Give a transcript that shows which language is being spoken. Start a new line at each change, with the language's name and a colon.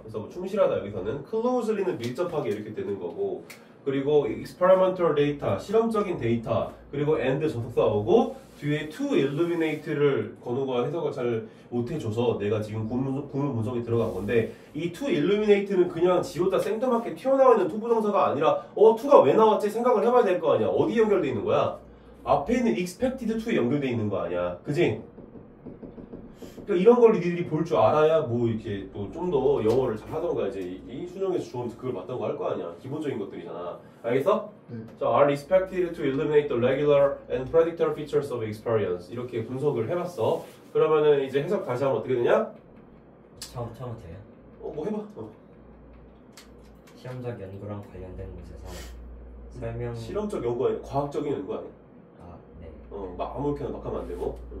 Korean: 그래서 뭐 충실하다 여기서는 closely는 밀접하게 이렇게 되는 거고, 그리고
English: experimental data,
Korean: 실험적인 데이터, 그리고 and 접속사 오고 뒤에
English: to illuminate
Korean: 를 건우가 해석을 잘 못해줘서 내가 지금 구문 분석이 들어간 건데, 이 to illuminate는 그냥 지우다 생뚱맞게 튀어나와 있는 투부정사가 아니라 to가 왜 나왔지 생각을 해봐야 될 거 아니야. 어디 연결돼 있는 거야? 앞에 있는
English: expected to
Korean: 에 연결돼 있는 거 아니야. 그지? 그러니까 이런 걸 니들이 볼 줄 알아야 뭐 이렇게 또 좀 더 영어를 잘 하던가 이제 이 수능에서 좀 그걸 맞다고 할 거 아니야. 기본적인 것들이잖아. 알겠어? 네.
English: 자, are expected to eliminate the regular and predictable features of experience.
Korean: 이렇게 분석을 해봤어. 그러면은 이제 해석 다시 하면 어떻게 되냐? 처음부터요? 뭐 해봐. 실험적 연구랑 관련된 곳에서 설명. 실험적 연구 아니야? 과학적인 연구 아니야? 네. 막 아무렇게나 막 하면 안 되고.